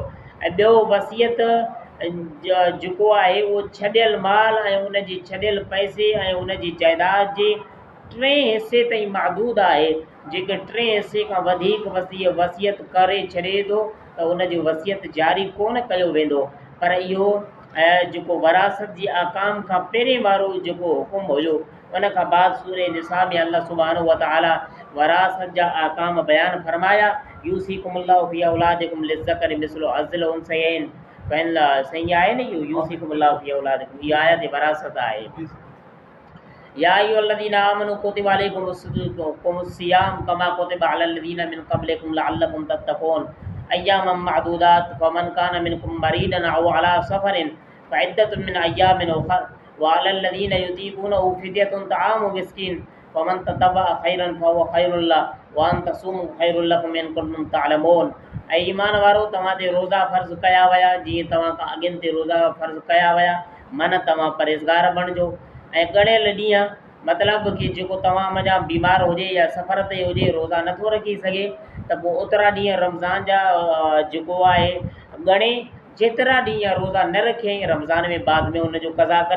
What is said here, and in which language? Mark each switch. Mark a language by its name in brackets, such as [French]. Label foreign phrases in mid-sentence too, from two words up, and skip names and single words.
[Sindhi] ऐं ॿियो वसियत जेको आहे उहो छॾियल माल ऐं उन जे छॾियल पैसे ऐं उन जी जाइदाद जे 3 हिसे ताईं महदूद आहे। जेके 3 हिसे खां वधीक वसियत करे छॾे थो त उन जो वसियत जारी कोन कयो वेंदो। पर इहो जेको वरासत जी आकाम खां पहिरें वारो जेको हुकुम हुयो, उन खां बाद सूरह निसा में [Arabic] الله سبحانه وتعالى [Sindhi] वरासत जा आकाम बयानु फरमाया। [Arabic] يوصيكم الله في أولادكم للذكر مثل حظ الأنثيين, [Sindhi] सही आहे न? इहो [Arabic] يوصيكم الله في أولادكم, [Sindhi] इहा आयत वरासत आहे। [Arabic] يا أيها الذين آمنوا كتب عليكم الصيام كما كتب على الذين من قبلكم لعلكم تتقون أياما معدودات فمن كان منكم مريضا أو على سفر فعدة من أيام أخر وعلى الذين يطيقونه فدية طعام مسكين فمن تطوع خيرا فهو خير له وأن تصوموا خير لكم إن كنتم تعلمون. [Sindhi] ऐं ईमान वारो, तव्हां ते रोज़ा फ़र्ज़ कया विया जीअं तव्हां खां अॻिनि ते रोज़ा फ़र्ज़ कया विया, मन तव्हां परहेज़गार बणिजो। ऐं ॻणियल ॾींहं मतिलबु कि जेको तव्हां मञा बीमार हुजे या सफ़र ते हुजे, रोज़ा नथो रखी सघे, त पोइ ओतिरा ॾींहं रमज़ान जा जेको आहे ॻणे, जेतिरा ॾींहं रोज़ा न रखे रमज़ान में बाद में उनजो क़ज़ा करे।